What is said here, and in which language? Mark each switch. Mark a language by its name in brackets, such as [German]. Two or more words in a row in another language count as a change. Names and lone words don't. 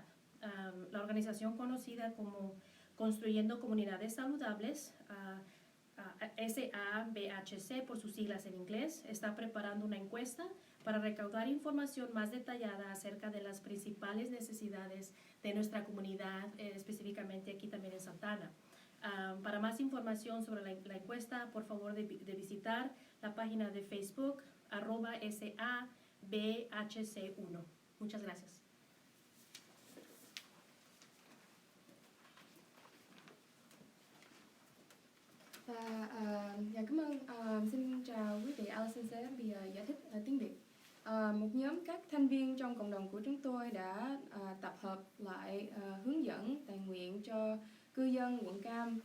[Spanish] La organización conocida como Construyendo Comunidades Saludables, SABHC por sus siglas en inglés, está preparando una encuesta para recaudar información más detallada acerca de las principales necesidades de nuestra comunidad, específicamente aquí también en Santana. Para más información sobre la encuesta, por favor de visitar la página de Facebook @SABHC1. Muchas gracias. [Vietnamese] Và dạ cảm ơn. Xin chào quý vị. Alison sẽ bây giờ giải thích tiếng Việt. Một nhóm các thành viên trong cộng đồng của chúng tôi đã tập hợp lại hướng dẫn tài nguyện cho cư dân quận Cam.